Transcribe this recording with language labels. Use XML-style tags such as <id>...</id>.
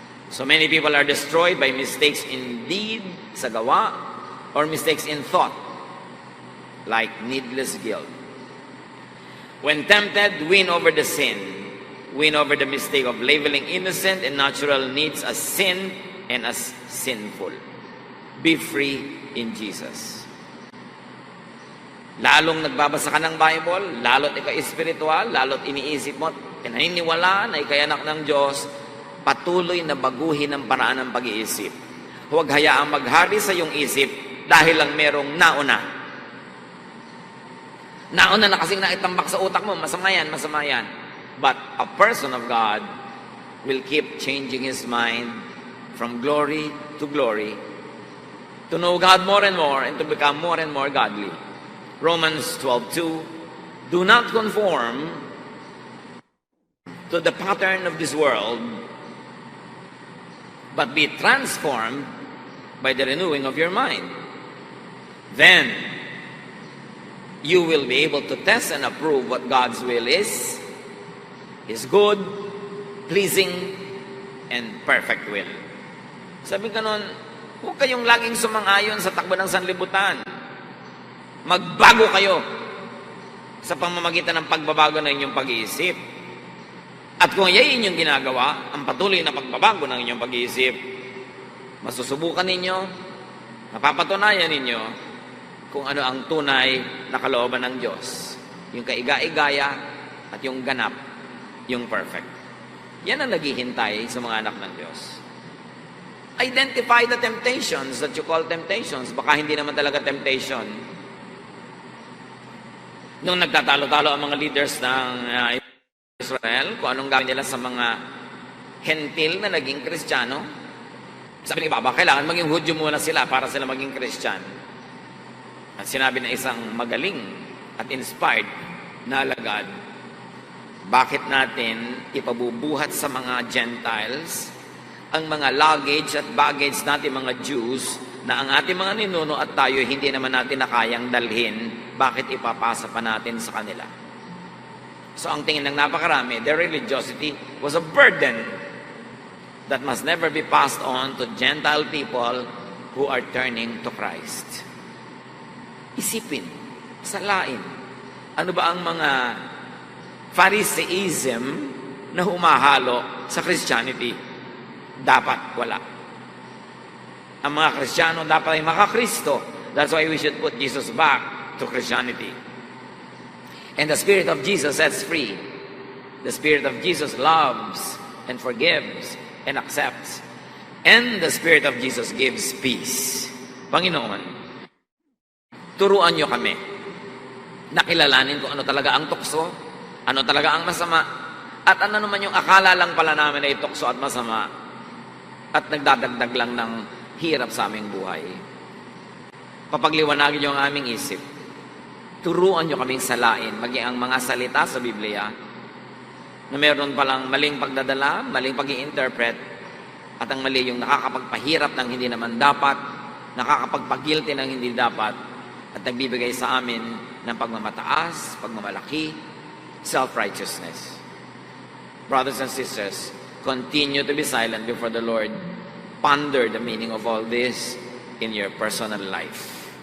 <en>So many people are destroyed by mistakes in deed,</en> <tl>sa gawa,</tl> <en>or mistakes in thought, like needless guilt. When tempted, win over the sin. Win over the mistake of labeling innocent and natural needs as sin and as sinful. Be free in Jesus.</en> <tl>Lalong nagbabasa ka ng Bible, lalot ikaw espiritual, lalot iniisip mo, naniniwala na ikay anak ng Diyos, patuloy na baguhin ang paraan ng pag-iisip. Huwag hayaang maghari sa iyong isip dahil lang merong nauna. Nauna na kasing naitambak sa utak mo, masama yan, masama yan.</tl> <en>But a person of God will keep changing his mind from glory to glory to know God more and more and to become more and more godly. Romans 12:2, do not conform to the pattern of this world, but be transformed by the renewing of your mind. Then, you will be able to test and approve what God's will is, His good, pleasing, and perfect will.</en> <tl>Sabi ka nun, huwag kayong laging sumang-ayon sa takbo ng sanlibutan. Magbago kayo sa pamamagitan ng pagbabago ng inyong pag-iisip. At kung yan inyong ginagawa, ang patuloy na pagbabago ng inyong pag-iisip, masusubukan ninyo, mapapatunayan ninyo kung ano ang tunay na kalooban ng Diyos. Yung kaiga-igaya at yung ganap, yung perfect. Yan ang naghihintay sa mga anak ng Diyos.</tl> <en>Identify the temptations that you call temptations.</en> <tl>Baka hindi naman talaga temptation. Nung nagtatalo-talo ang mga leaders ng Israel, kung anong gawin nila sa mga hentil na naging Kristiyano, sabi ni Baba, kailangan maging Hudyo muna sila para sila maging Kristiyano. At sinabi na isang magaling at inspired na alagad, bakit natin ipabubuhat sa mga Gentiles ang mga luggage at baggage natin mga Jews na ang ating mga ninuno at tayo hindi naman natin na kayang dalhin, bakit ipapasa pa natin sa kanila? So ang tingin ng napakarami,</tl> <en>their religiosity was a burden that must never be passed on to Gentile people who are turning to Christ.</en> <tl>Isipin, salain, ano ba ang mga Phariseeism na humahalo sa Christianity? Dapat wala. Ang mga Kristiyano dapat ay makakristo.</tl> <en>That's why we should put Jesus back to Christianity. And the Spirit of Jesus sets free. The Spirit of Jesus loves and forgives and accepts. And the Spirit of Jesus gives peace.</en> <tl>Panginoon, turuan niyo kami. Nakilalanin kung ano talaga ang tukso, ano talaga ang masama, at ano naman yung akala lang pala namin ay tukso at masama, at nagdadagdag lang ng hirap sa aming buhay. Papagliwanagin niyo ang aming isip. Turuan niyo kaming salain, maging ang mga salita sa Biblia na meron palang maling pagdadala, maling pag-i-interpret, At ang mali yung nakakapagpahirap ng hindi naman dapat, nakakapagpagilty ng hindi dapat, at nagbibigay sa amin ng pagmamataas, pagmamalaki, self-righteousness.</tl> <en>Brothers and sisters, continue to be silent before the Lord. Ponder the meaning of all this in your personal life.</en>